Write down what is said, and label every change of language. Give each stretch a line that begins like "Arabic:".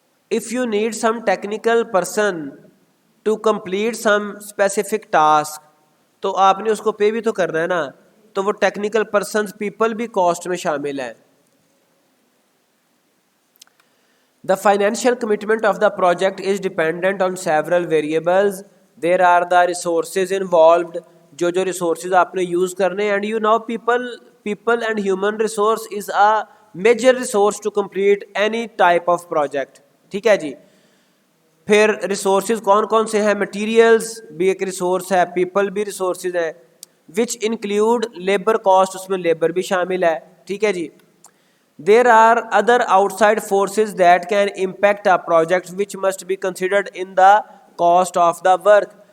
English: if you need some technical person to complete some specific task
Urdu: تو آپ نے اس کو پے بھی تو کرنا ہے نا. تو وہ ٹیکنیکل پرسنز پیپل بھی کاسٹ میں شامل ہیں.
English: The financial commitment of the project is dependent on several variables. There are the resources involved,
Urdu: جو ریسورسز آپ نے یوز کرنے,
English: and you know people and human resource is a major resource to complete any type of project.
Urdu: ٹھیک ہے جی. پھر resources کون کون سے ہیں؟ مٹیریلز بھی ایک ریسورس ہے, پیپل بھی ریسورسز ہیں,
English: which include labour cost,
Urdu: اس میں لیبر بھی شامل ہے, ٹھیک ہے جی.
English: There are other outside forces that can impact a project which must be considered in the cost of the work.